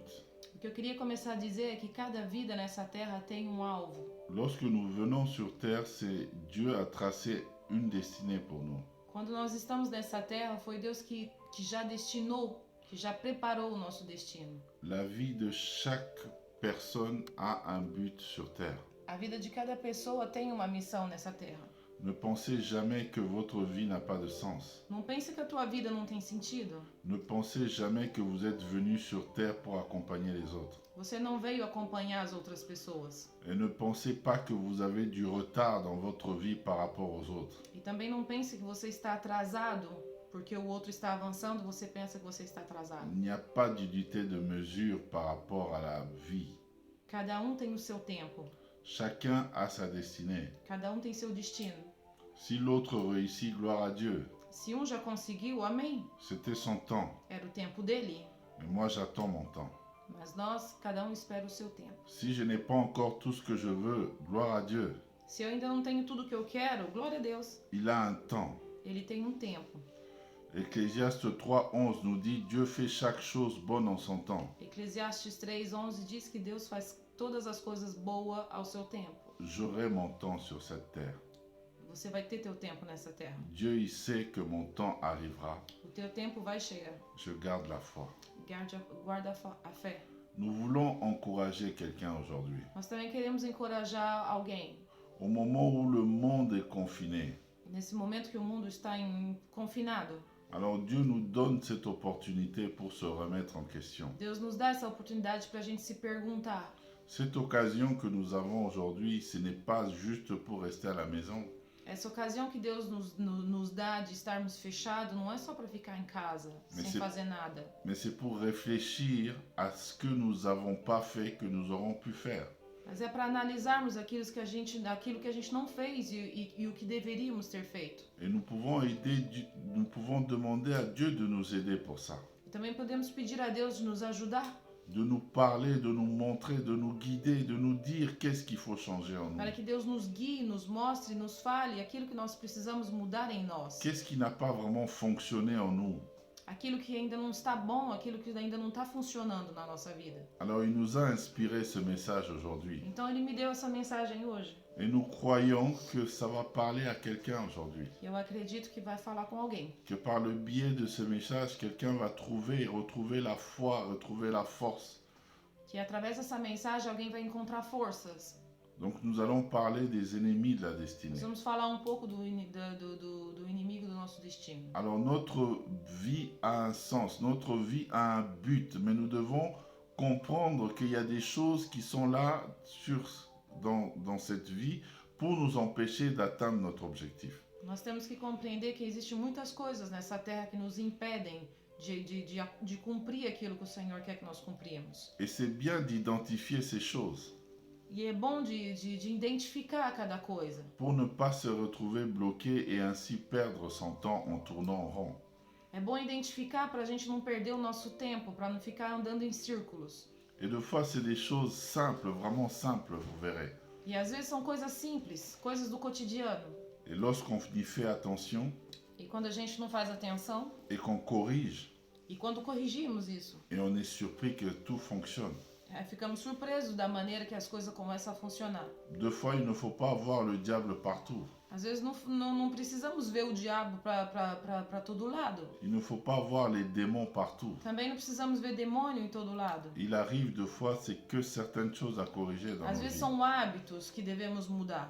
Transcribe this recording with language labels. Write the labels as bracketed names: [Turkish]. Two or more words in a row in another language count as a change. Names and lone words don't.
[Portuguese] O que eu queria começar a dizer é que cada vida nessa terra tem um alvo. [French] Lorsque nous venons sur terre, c'est Dieu a tracé une destinée pour nous. [Portuguese] Quando nós estamos nessa terra, foi Deus que já destinou, que já preparou o nosso destino. [French] La vie de chaque personne a un but sur terre. [Portuguese] A vida de cada pessoa tem uma missão nessa terra. [French] Ne pensez jamais que votre vie n'a pas de sens. [Portuguese] Não pense que a tua vida não tem sentido. [French] Ne pensez jamais que vous êtes venu sur terre pour accompagner les autres. [Portuguese] Você não veio acompanhar as outras pessoas. [French] Et ne pensez pas que vous avez du retard dans votre vie par rapport aux autres. [Portuguese] E também não pense que você está atrasado porque o outro está avançando, você pensa que você está atrasado. [French] Il n'y a pas d'unité de mesure par rapport à la vie. [Portuguese] Cada um tem o seu tempo. [French] Chacun a sa destinée. [Portuguese] Cada um tem seu destino. [French] Si l'autre réussit, gloire à Dieu. [Portuguese] Se um já conseguiu, amém. [French] C'était son temps. [Portuguese] Era o tempo dele. [French] Mais moi, j'attends mon temps. [Portuguese] Mas nós, cada um espera o seu tempo. [French] Si je n'ai pas encore tout ce que je veux, gloire à Dieu. [Portuguese] Se eu ainda não tenho tudo o que eu quero, glória a Deus. [French] Il a un temps. [Portuguese] Ele tem um tempo. [French] Ecclésiaste 3:11 nous dit Dieu fait chaque chose bonne en son temps. [Portuguese] Eclesiastes 3:11 diz que Deus faz todas as coisas boas ao seu tempo. [French] J'aurai mon temps sur cette terre. [Portuguese] Você vai ter teu tempo nessa terra. [French] Dieu, il sait que mon temps arrivera. [Portuguese] O teu tempo vai chegar. [French] Je garde la foi. [Portuguese] Guarda a fé. [French] Nous voulons encourager quelqu'un aujourd'hui. [Portuguese] Nós também queremos encorajar alguém. [French] Au moment où le monde est confiné, [Portuguese] Nesse momento que o mundo está confinado, [French] alors Dieu nous donne cette opportunité pour se remettre en question. [Portuguese] Deus nos dá essa oportunidade para a gente se perguntar. [French] Cette occasion que nous avons aujourd'hui, ce n'est pas juste pour rester à la maison. [Portuguese] Essa ocasião que Deus nos dá de estarmos fechados não é só para ficar em casa, sem fazer nada. [French] Mais c'est pour réfléchir à ce que nous n'avons pas fait, que nous aurons pu faire. [Portuguese] Mas é para analisarmos aquilo que a gente não fez e o que deveríamos ter feito. [French] Et nous pouvons demander à Dieu de nous aider pour ça. [Portuguese] E também podemos pedir a Deus de nos ajudar. [French] De nous parler, de nous montrer, de nous guider, de nous dire qu'est-ce qu'il faut changer en nous. [Portuguese] Para que Deus nos guie, nos mostre, nos fale aquilo que nós precisamos mudar em nós. [French] Qu'est-ce qui n'a pas vraiment fonctionné en nous? [Portuguese] Aquilo que ainda não está bom, aquilo que ainda não está funcionando na nossa vida. [French] Alors il nous a inspiré ce message aujourd'hui. [Portuguese] Então ele me deu essa mensagem hoje. [French] Et nous croyons que ça va parler à quelqu'un aujourd'hui. [Portuguese] Eu acredito que vai falar com alguém. [French] Que par le biais de ce message, quelqu'un va trouver et retrouver la foi, retrouver la force. [Portuguese] Que através dessa mensagem alguém vai encontrar forças. [French] Donc nous allons parler des ennemis de la destinée. [Portuguese] Nós vamos falar um pouco do inimigo do nosso destino. [French] Alors notre vie a un sens, notre vie a un but, mais nous devons comprendre qu'il y a des choses qui sont là dans cette vie pour nous empêcher d'atteindre notre objectif. [Portuguese] Nós temos que compreender que existem muitas coisas nessa terra que nos impedem de cumprir aquilo que o Senhor quer que nós cumprimos. [French] Et c'est bien d'identifier ces choses. [Portuguese] E é bom de identificar cada coisa. [French] Pour ne pas se retrouver bloqué et ainsi perdre son temps en tournant en rond. [Portuguese] É bom identificar para a gente não perder o nosso tempo, para não ficar andando em círculos. [French] Et des fois, c'est des choses simples, vraiment simples, vous verrez. [Portuguese] E às vezes são coisas simples, coisas do cotidiano. [French] Et lorsqu'on y fait attention, [Portuguese] E quando a gente não faz atenção, [French] et qu'on corrige, [Portuguese] e quando corrigimos isso, [French] et on est surpris que tout fonctionne. [Portuguese] Ficamos surpresos da maneira que as coisas começam a funcionar. [French] Des fois, il ne faut pas voir le diable partout. [Portuguese] Às vezes não precisamos ver o diabo para todo lado. [French] Il ne faut pas voir les démons partout. [Portuguese] Também não precisamos ver demônio em todo lado. [French] Il arrive des fois, c'est que certaines choses à corriger dans [Portuguese] Às [French] nos [Portuguese] vezes [French] vies. [Portuguese] são hábitos que devemos mudar.